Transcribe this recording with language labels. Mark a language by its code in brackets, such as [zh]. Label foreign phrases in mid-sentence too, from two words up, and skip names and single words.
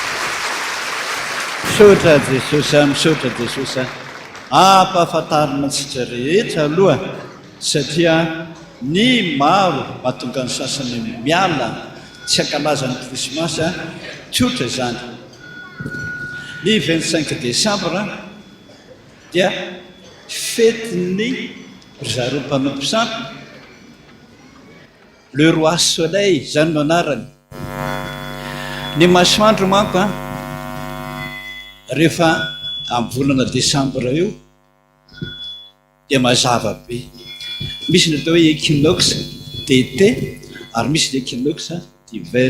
[mg] misaotra jesosy misaotra jesosy ampahafantarina antsika rehetra aloha satria ny maro mahatonga ny sasany miala tsy ankalaza ny krismasy tsotra izany. Ny 25 décembre dia fetiny zareo mpanompo sampy [fr] le roi soleil [mg] zany no anarany. Ny masoandro manko rehefa amin'ny volana décembre io dia mazava be. Misy ny atao hoe [fr] équinoxe d'été [mg] ary misy ny [fr] équinoxe d'hiver.